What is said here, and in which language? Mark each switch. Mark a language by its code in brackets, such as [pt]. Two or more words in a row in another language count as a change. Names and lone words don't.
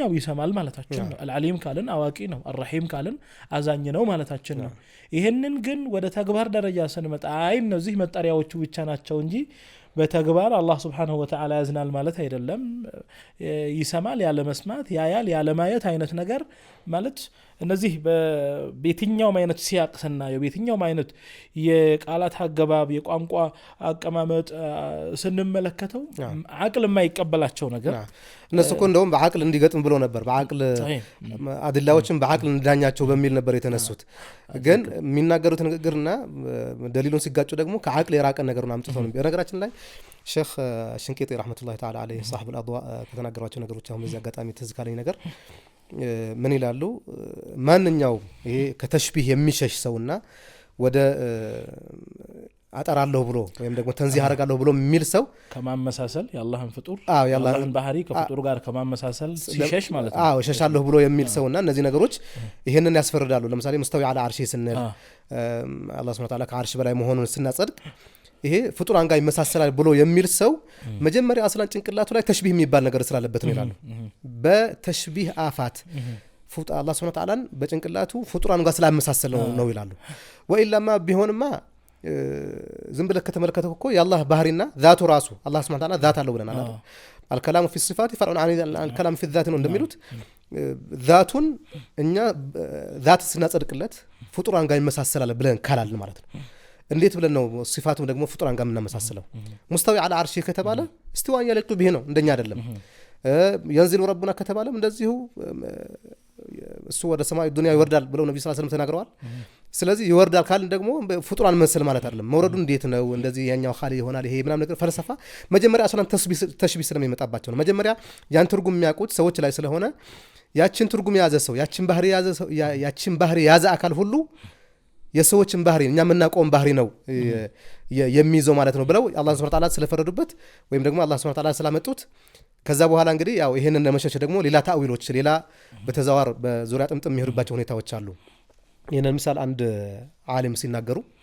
[am] ያው ይሰማል ማለታችን ነው አልዓሊም ካልን አዋቂ ነው አርረሂም ካልን አዛኝ ነው ማለታችን ነው ይሄንን ግን ወደ ተግባር ደረጃ ስንመጣ አይ እነዚህ መጠሪያዎቹ ብቻ ናቸው እንጂ በተግባር አላህ [ar] سبحانه وتعالى [am] ያዝናል ማለት አይደለም ይሰማል ያለ መስማት ያያል ያለ ማየት አይነት ነገር ማለት እነዚህ በየትኛው አይነት ሲያቅስና የየትኛው አይነት የቃላት አገባብ የቋንቋ አቀማመጥ ስንመለከተው አቅል የማይቀበላቸው ነገር እነሱ እኮ እንደውም በአቅል እንዲገጥም ብሎ ነበር በአቅል አድላዎችን በአቅል እንዳኛቸው በሚል ነበር የተነሱት ግን የሚናገሩት ንግግርና ደሊሉን ሲጋጩ ደግሞ ከአቅል የራቀ ነገር ነው አምጥተው ነው በነገራችን ላይ ሼክ ሽንቂጢ [ar] رحمة الله تعالى عليه صاحب الاضواء [am] ከተናገሯቸው ነገሮች አሁን በዚህ አጋጣሚ ትዝ ካለኝ ነገር ምን ይላሉ ማንኛው ይሄ ከተሽቢህ የሚሸሽ ሰውና ወደ አጠራለሁ ብሎ ወይም ደግሞ ተንዚህ አረጋለሁ ብሎ የሚል ሰው ከማመሳሰል ያላህን ፍጡር ያላህን ባህሪ ከፍጡር ጋር ከማመሳሰል ሲሸሽ ማለት ነው ሸሻለሁ ብሎ የሚል ሰውና እነዚህ ነገሮች ይሄንን ያስፈርዳሉ ለምሳሌ [ar] مستوٍ على عرشه [am] ስንል አላህ [ar] سبحانه وتعالى [am] ከአርሽ በላይ መሆኑን ስናጸድቅ ይሄ ፍጡራን ጋር ይመሳሰላል ብሎ የሚል ሰው መጀመሪያ አስላን ጭንቅላቱ ላይ ተሽቢህ የሚባል ነገር ስላለበት ነው ይላሉ በተሽቢህ አፋት አላህ [ar] سبحانه وتعالى [am] በጭንቅላቱ ፍጡራን ጋር ስላመሳሰለ ነው ይላሉ ወኢላማ ቢሆንማ ዝም ብለህ ከተመለከተው እኮ የአላህ ባህሪና ذاቱ ራሱ አላህ [ar] سبحانه وتعالى [am] ذات አለው ብለናል አይደል [ar] الكلام في الصفات فرع عن الكلام في الذات [am] ነው እንደሚሉት ذاتን እኛ ذات ስናጸድቅለት ፍጡራን ጋር ይመሳሰላል ብለን ካላል ማለት ነው እንዴት ብለን ነው ሲፋቱም ደግሞ ፍጡራን ጋር እናመሳሰለው [ar] مستوٍ على عرشه [am] ከተባለ [ar] استواء يليق به [am] ነው እንደኛ አይደለም [ar] ينزل ربنا [am] ከተባለም እንደዚሁ እሱ ወደ ሰማይ ዱንያ ይወርዳል ብለው ነብዩ [ar] صلى الله عليه وسلم [am] ተናግረዋል ስለዚህ ይወርዳል ካልን ደግሞ ፍጡራን መሰል ማለት አይደለም መውረዱ እንዴት ነው እንደዚህ ያኛው ኻሊ ይሆናል ይሄ ምናም ነገር ፈለሰፋ መጀመሪያ አስላም ተሽቢህ ስለሚመጣባቸው ነው መጀመሪያ ያን ትርጉም የሚያውቁት ሰዎች ላይ ስለሆነ ያችን ትርጉም ያዘ ሰው ያችን ባህሪ ያዘ አካል ሁሉ የሰዎችን ባህሪ እኛ የምናውቀውን ባህሪ ነው የሚይዘው ማለት ነው ብለው አላህ [ar] سبحانه وتعالى [am] ስለፈረዱበት ወይም ደግሞ አላህ [ar] سبحانه وتعالى [am] ስላመጡት ከዛ በኋላ እንግዲህ ያው ይሄንን ለመሸሽ ደግሞ ሌላ ታዊሎች ሌላ በተዛዋር በዙሪያ ጥምጥም የሚሄዱባቸው ሁኔታዎች አሉ ይሄንን ምሳሌ አንድ ዓሊም ሲናገሩ